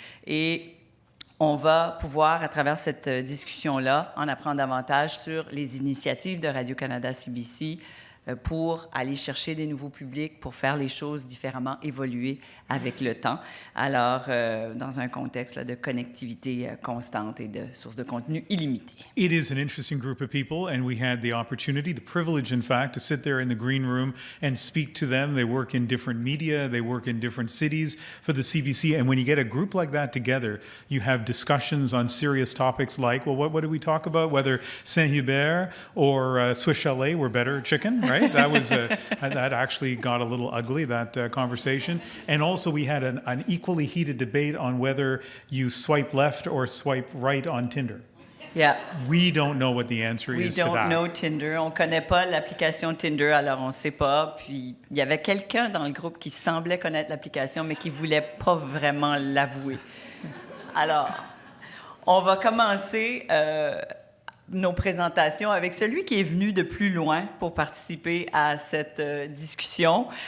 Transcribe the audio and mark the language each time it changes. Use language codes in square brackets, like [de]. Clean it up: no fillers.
[fr] Et on va pouvoir, à travers cette discussion-là, en apprendre davantage sur les initiatives de Radio-Canada CBC pour aller chercher des nouveaux publics, pour faire les choses différemment, évoluer avec le temps. Alors, dans un contexte là, de connectivité constante et de sources de contenu illimitées. [en] It is an interesting group of people, and we had the opportunity, the privilege, in fact, to sit there in the green room and speak to them. They work in different media, they work in different cities for the CBC, and when you get a group like that together, you have discussions on serious topics like, well, what did we talk about? Whether Saint-Hubert or Swiss Chalet were better chicken, right? That was that actually got a little ugly, that conversation. And also we had an equally heated debate on whether you swipe left or swipe right on Tinder. Yeah. We don't know what the answer is to that. We don't know Tinder. [fr] On ne connaît pas l'application Tinder, alors on ne sait pas. Puis, il y avait quelqu'un dans le groupe qui semblait connaître l'application, mais qui ne voulait pas vraiment l'avouer. Alors, on va commencer nos présentations avec celui qui est venu de plus loin pour participer à cette discussion.